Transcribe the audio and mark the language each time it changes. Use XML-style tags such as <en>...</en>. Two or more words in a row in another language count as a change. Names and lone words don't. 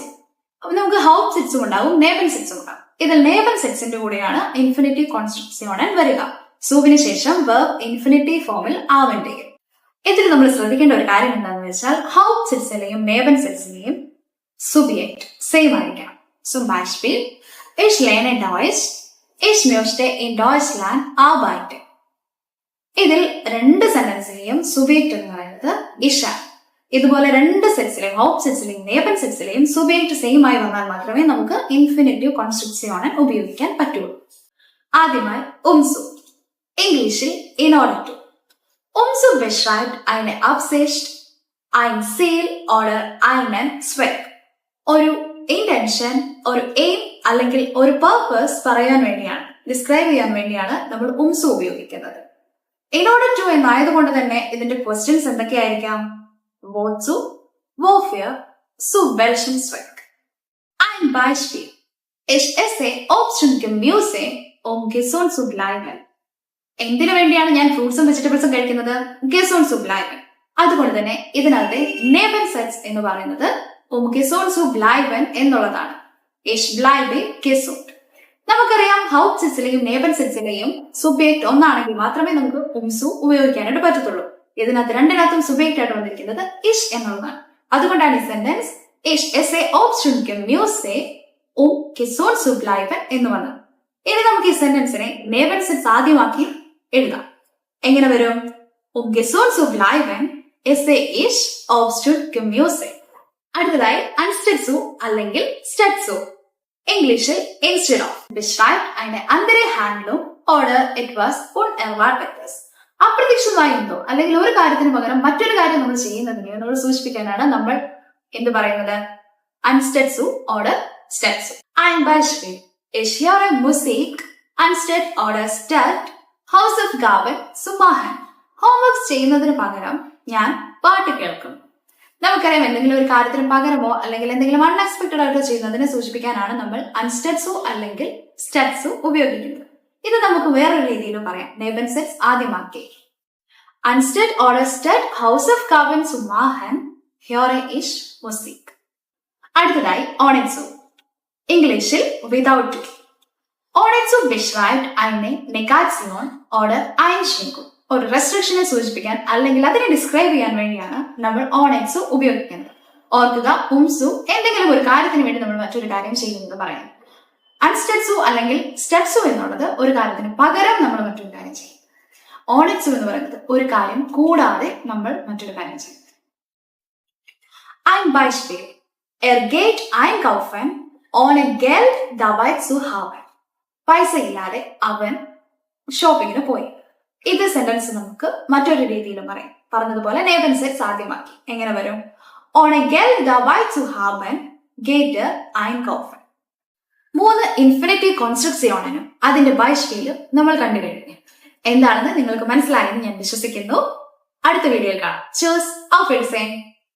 <ml>അപ്പൊ നമുക്ക് ഹൗപ്പ് സിറ്റ്സും ഉണ്ടാവും, നേബൻ സിറ്റ്സും ഉണ്ടാവും. ഇതിൽ നേബൻ സിറ്റ്സിന്റെ കൂടെയാണ്</ml> <de>Infinitiv Konstruktion</de> <ml>വരിക. സുവിന് ശേഷം</ml> <en>verb infinitive</en> <ml>ഫോമിൽ ആവേണ്ടി വരും. ഇതിൽ നമ്മൾ ശ്രദ്ധിക്കേണ്ട ഒരു കാര്യം എന്താണെന്ന് വെച്ചാൽ ഹൗപ്പ് സിറ്റ്സിലെയും നേബൻ സിറ്റ്സിലെയും Subjekt സെയിം ആയിരിക്കണം.</ml> <de>Zum Beispiel, ich lerne Deutsch, ich möchte in Deutschland arbeiten.</de> <ml>ഇതിൽ 2 സെന്റൻസിലെയും സുബിയക്ട് എന്ന് പറയുന്നത് ഇഷ. ഇതുപോലെ 2 സെറ്റ്സിലെയും ഹൗപ്പ് സെറ്റ്സിലെയും നേബൻ സെറ്റ്സിലെയും സുബിയക്ട് സെയിം ആയി വന്നാൽ മാത്രമേ നമുക്ക്</ml> <de>Infinitiv Konstruktion</de> <ml>ഉപയോഗിക്കാൻ പറ്റുള്ളൂ. ആദ്യമായി ഉംസു. ഇംഗ്ലീഷിൽ</ml> <en>in order to.</en> <de>Umso beschreibt eine Absicht, ein Ziel oder einen Zweck.</de> <ml>ഒരു ഇന്റൻഷൻ, ഒരു എയിം അല്ലെങ്കിൽ ഒരു പർപ്പസ് പറയാൻ വേണ്ടിയാണ്, ഡിസ്ക്രൈബ് ചെയ്യാൻ വേണ്ടിയാണ് നമ്മൾ ഉംസു ഉപയോഗിക്കുന്നത്.</ml> <en>in order to</en> <ml>എന്നായതുകൊണ്ട് തന്നെ ഇതിന്റെ ക്വസ്റ്റ്യൻസ് എന്തൊക്കെയായിരിക്കാം?</ml> <de>wozu, wofür, zu welchem Zweck. Ein Beispiel. Ich esse Obst und Gemüse, gesund zu bleiben.</de> <ml>എന്തിനു വേണ്ടിയാണ് ഞാൻ ഫ്രൂട്ട്സും വെജിറ്റബിൾസും കഴിക്കുന്നത്?</ml> <de>gesund zu bleiben.</de> <ml>അതുകൊണ്ട് തന്നെ ഇതിനകത്തെ നേബൻ സെറ്റ്സ് എന്ന് പറയുന്നത്</ml> <de>gesund zu bleiben</de> <ml>എന്നുള്ളതാണ്.</ml> <de>Ich bleibe gesund.</de> <ml>നമുക്കറിയാം ഹൗപ്പ് സിറ്റ്സിലെയും നേബൻ സിറ്റ്സിലെയും സുബിയക്ട് ഒന്നാണെങ്കിൽ മാത്രമേ നമുക്ക് ഉംസു ഉപയോഗിക്കാനായിട്ട് പറ്റത്തുള്ളൂ. ഇതിനകത്ത് രണ്ടിനകത്തും സുബിയക്ട് ആയിട്ട് വന്നിരിക്കുന്നത് ഇഷ് എന്നുള്ളതാണ്. അതുകൊണ്ടാണ് ഈ സെന്റൻസ്</ml> <de>ich esse Obst und Gemüse, gesund zu bleiben</de> <ml>എന്ന് വന്നത്. ഇനി നമുക്ക് ഈ സെന്റൻസിനെ നേബൻ സിറ്റ്സ് ആദ്യമാക്കി എഴുതാം. എങ്ങനെ വരും?</ml> <de>gesund zu bleiben esse ich Obst und Gemüse.</de> <ml>അടുത്തതായി അൻസ്റ്റെറ്റ്സു അല്ലെങ്കിൽ സ്റ്റെറ്റ്സു.</ml> <de>ഇംഗ്ലീഷിൽ</de> <en>instead of</en> <de>beschreibt eine andere Handlung oder etwas Unerwartetes.</de> <ml>അപ്രതീക്ഷിതമായി എന്തോ അല്ലെങ്കിൽ ഒരു കാര്യത്തിന് പകരം മറ്റൊരു കാര്യം നമ്മൾ ചെയ്യുന്നതിനെ നമ്മൾ സൂചിപ്പിക്കാനാണ് നമ്മൾ എന്ത് പറയുന്നത്?</ml> <de>അൻസ്റ്റെറ്റ്സു oder സ്റ്റെറ്റ്സു. Ein Beispiel. Ich höre Musik anstatt oder statt Hausaufgaben zu machen.</de> <ml>ഹോംവർക്ക് ചെയ്യുന്നതിന് പകരം ഞാൻ പാട്ട് കേൾക്കുന്നു. നമുക്കറിയാം എന്തെങ്കിലും ഒരു കാര്യത്തിന് പകരമോ അല്ലെങ്കിൽ എന്തെങ്കിലും അൺഎക്സ്പെക്ടഡ് ആയിട്ട് ചെയ്യുന്നതിനെ സൂചിപ്പിക്കാനാണ് നമ്മൾ അൻസ്റ്റെറ്റ്സു അല്ലെങ്കിൽ സ്റ്റെറ്റ്സു ഉപയോഗിക്കുന്നത്. ഇത് നമുക്ക് വേറൊരു രീതിയിലും പറയാം. നേബൻ സെറ്റ്സ് ആദ്യമാക്കി</ml> <de>anstatt oder statt Hausaufgaben zu machen höre ich Musik.</de> <ml>അടുത്തതായി ഓണിറ്റ്സു. ഇംഗ്ലീഷിൽ</ml> <en>without to.</en> <de>ഓണിറ്റ്സു beschreibt eine Negation oder Einschränkung.</de> <ml>ഒരു റെസ്ട്രിക്ഷനെ സൂചിപ്പിക്കാൻ അല്ലെങ്കിൽ അതിനെ ഡിസ്ക്രൈബ് ചെയ്യാൻ വേണ്ടിയാണ് നമ്മൾ ഓണിറ്റ്സു ഉപയോഗിക്കുന്നത്. ഓർക്കുക, ഉംസു എന്തെങ്കിലും ഒരു കാര്യത്തിന് വേണ്ടി നമ്മൾ മറ്റൊരു കാര്യം ചെയ്യുന്നത് പറയാം. അൻസ്റ്റെറ്റ്സു അല്ലെങ്കിൽ സ്റ്റെറ്റ്സു എന്നുള്ളത് ഒരു കാര്യത്തിന് പകരം നമ്മൾ മറ്റൊരു കാര്യം ചെയ്യും. ഓണിറ്റ്സു എന്ന് പറയുന്നത് ഒരു കാര്യം കൂടാതെ നമ്മൾ മറ്റൊരു കാര്യം ചെയ്യും.</ml> <de>Ein Beispiel. geht einkaufen ohne Geld dabei zu haben.</de> <ml>പൈസ ഇല്ലാതെ അവൻ ഷോപ്പിങ്ങിന് പോയി. ഇത് സെന്റൻസ് നമുക്ക് മറ്റൊരു രീതിയിലും പറയാം. പറഞ്ഞതുപോലെ നേബൻ സെറ്റ്സ് ആദ്യമാക്കി എങ്ങനെ വരും?</ml> <de>ohne Geld dabei zu haben geht einkaufen.</de> <ml>3</ml> <de>Infinitiv Konstruktion</de> <ml>അതിന്റെ ബൈഷ്പിയിലും നമ്മൾ കണ്ടു കഴിഞ്ഞു. എന്താണെന്ന് നിങ്ങൾക്ക് മനസ്സിലായെന്ന് ഞാൻ വിശ്വസിക്കുന്നു. അടുത്ത വീഡിയോയിൽ കാണാം.</ml> <de>Tschüss, auf Wiedersehen.</de>